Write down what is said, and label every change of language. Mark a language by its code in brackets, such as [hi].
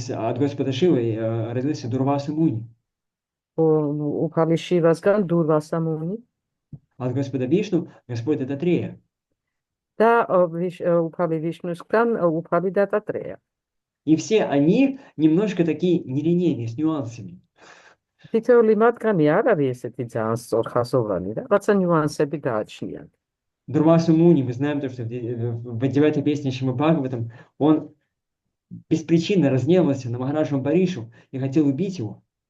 [ru] От Господа Шивы родился Дурваса Муни. [ka] უფალი შივასგან დურვასა მუნი. [ru] От Господа Вишну Господь Дататрея. [ka] და უფალი ვიშნუსგან უფალი დატატრეя. [ru] И все они немножко такие нелинейные, с нюансами. [ka] თითოეული მათგანი არ არის ესეთი ძალიან სწორხაზოვანი, რაღაცა ნიუანსები გააჩნიათ. [ru] Дурваса Муни, мы знаем то, что в 9-й песне Шримад Бхагаватам он беспричинно разгневался на Махараджу Амбаришу и хотел убить его.